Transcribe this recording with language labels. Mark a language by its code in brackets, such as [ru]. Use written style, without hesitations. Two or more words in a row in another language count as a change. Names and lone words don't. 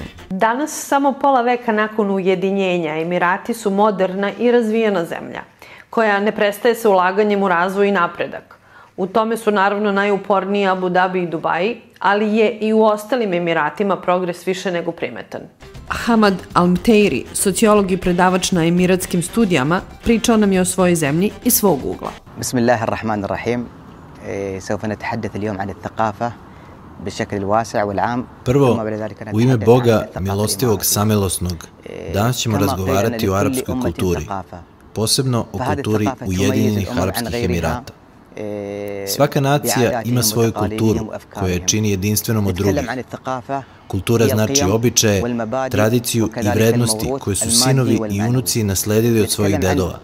[sr] Danas, samo pola veka nakon ujedinjenja, Emirati su moderna i razvijena zemlja, koja ne prestaje sa ulaganjem u razvoj i napredak. U tome su naravno najuporniji Abu Dhabi i Dubai, ali je i u ostalim Emiratima progres više nego primetan. Hamad Al-Mteiri, sociolog i predavač na emiratskim studijama, pričao nam je o svojoj zemlji iz svog ugla. [ar] Bismillahirrahmanirrahim. سوف نتحدث اليوم عن الثقافة بالشكل الواسع والعام. [sr] Prvo, u ime Boga milostivog samilosnog, danas ćemo razgovarati o arapskoj kulturi, posebno o kulturi Ujedinjenih Arapskih Emirata. Svaka nacija ima svoju kulturu koja je čini jedinstvenom od drugih. Kultura znači običaje, tradiciju i vrednosti koje su sinovi i unuci nasledili od svojih dedova.